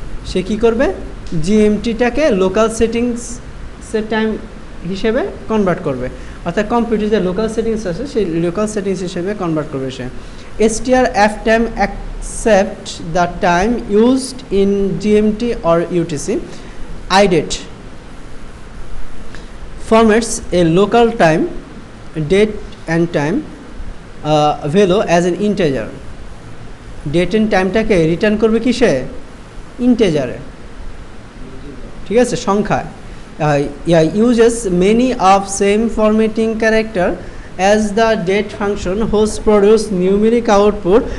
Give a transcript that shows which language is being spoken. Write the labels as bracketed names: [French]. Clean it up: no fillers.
[Bangla] সে কী করবে, জিএমটিটাকে local সেটিংসের time হিসেবে convert করবে, অর্থাৎ কম্পিউটারে যে লোকাল সেটিংস আছে সেই লোকাল সেটিংস হিসেবে কনভার্ট করবে সে। [English] STR F time accept the time used in GMT or UTC. IDate formats a local time date and time value as an integer. [Bangla] Date and টাইমটাকে return করবে কিসে, ইন্টেজারে, ঠিক আছে, সংখ্যায়। [English] uses many of same formatting character as the date function whose produce numeric output.